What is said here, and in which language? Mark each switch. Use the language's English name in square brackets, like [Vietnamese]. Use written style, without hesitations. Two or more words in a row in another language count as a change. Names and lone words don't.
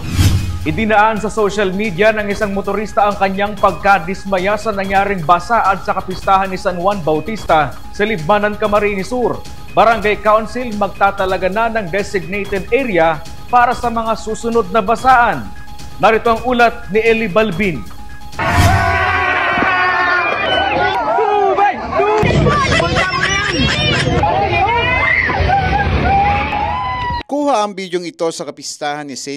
[Filipino] Idinaan sa [English] social media [Filipino] ng isang motorista ang kanyang pagkadismaya sa nangyaring basaan sa kapistahan ni San Juan Bautista sa Libmanan, Camarines Sur. Barangay Council magtatalaga na ng [English] designated area [Filipino] para sa mga susunod na basaan. Narito ang ulat ni Eli Balbin. Kuha ang bidyong ito sa kapistahan ni St.